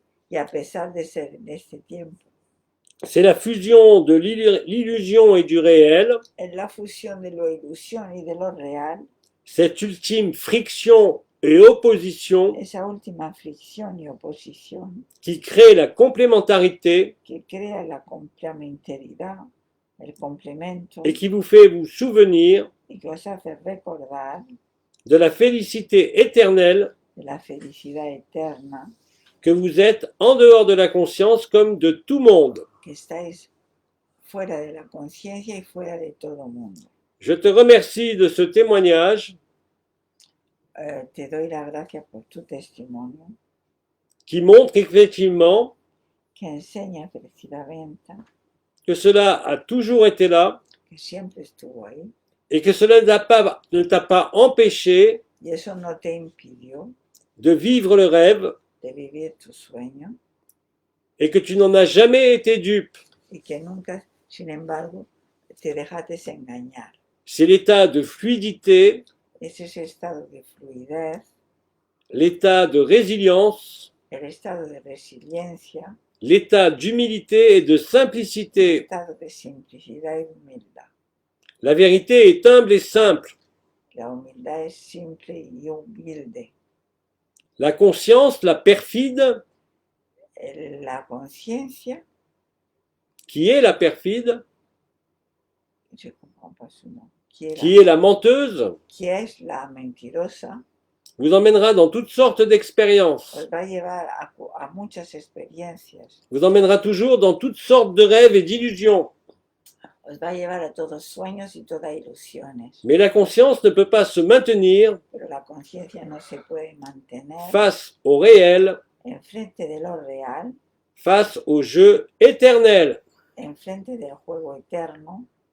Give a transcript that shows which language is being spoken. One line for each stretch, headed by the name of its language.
Spanish: Y a pesar de ser en este tiempo.
French: C'est la fusion de l'illusion et du réel,
Spanish: Es la fusión de lo ilusión y de lo real,
French: cette ultime friction et opposition
Spanish: esa última fricción y oposición
French: qui crée la complémentarité
Spanish: que crea la complementariedad, el complemento,
French: et qui vous fait vous souvenir
Spanish: y que os hace recordar
French: de la félicité éternelle
Spanish: de la felicidad eterna,
French: que vous êtes en dehors de la conscience comme de tout monde.
Spanish: que estáis fuera de la conciencia y fuera de todo mundo.
French: Je te remercie de ce témoignage
Spanish: Te doy las gracias por tu testimonio,
French: qui montre effectivement
Spanish: que enseña precisamente
French: que cela a toujours été là
Spanish: que siempre estuvo ahí,
French: et que cela ne t'a pas empêché
Spanish: y eso no te impidió
French: de vivre le rêve
Spanish: de vivir tu sueño,
French: et que tu n'en as jamais été dupe.
Spanish: y que nunca, sin embargo, te dejaste engañar.
French: C'est l'état de fluidité,
Spanish: Es ese estado de fluidez,
French: l'état de résilience,
Spanish: el estado de resiliencia,
French: l'état d'humilité et de
Spanish: el
French: simplicité.
Spanish: estado de simplicidad y humildad.
French: La vérité est humble et simple.
Spanish: La humildad es simple y humilde.
French: La conscience, la perfide,
Spanish: La conciencia,
French: qui est la perfide, je comprends pas su nom, qui est la menteuse,
Spanish: qui es la mentirosa,
French: vous emmènera dans toutes sortes d'expériences,
Spanish: os va a llevar a muchas experiencias,
French: vous emmènera toujours dans toutes sortes de rêves et d'illusions.
Spanish: os va a llevar a todos sueños y todas ilusiones.
French: Mais la conscience ne peut pas se maintenir
Spanish: Pero la conciencia no se puede mantener
French: face au réel,
Spanish: enfrente de lo real,
French: face au jeu éternel.
Spanish: enfrente del juego eterno.